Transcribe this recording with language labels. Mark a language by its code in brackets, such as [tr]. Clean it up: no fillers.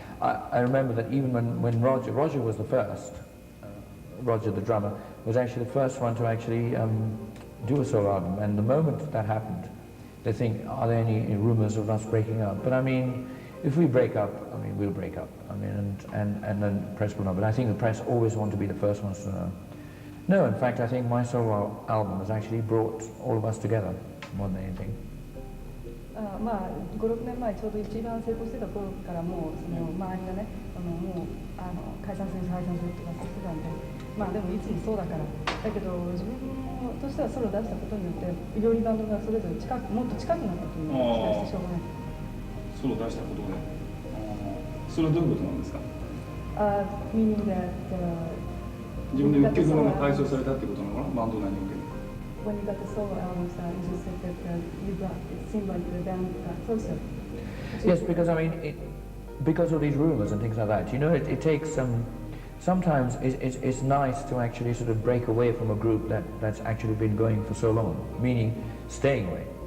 [en] I remember that even when Roger was the first, Roger the drummer, was actually the first one to actually do a solo album, and the moment that happened, they think, are there any rumors of us breaking up? But I mean, if we break up, I mean, we'll break up. I mean, and then press will know. But I think the press always want to be the first ones to know. No, in fact, I think my solo album has actually brought all of us together more than anything. [ja] まあ5、6年前ちょうど一番成功してた頃からもうその周りがねもう解散するとかしてたんで、まあでもいつもそうだからだけど自分としてはソロを出したことによってよりバンドがそれぞれもっと近くなったというのを期待してしょうがない。ソロを出したことで、それはどういうことなんですか？ [en] Meaning that [ja] 自分で1曲目が解消されたってことなのかな、バンド内における。 [en] When you got the solo albums, you just said that it seemed like the band got closer. Yes, because I mean, because of these rumors and things like that, you know, it takes sometimes it's nice to actually sort of break away from a group that's actually been going for so long, meaning staying away.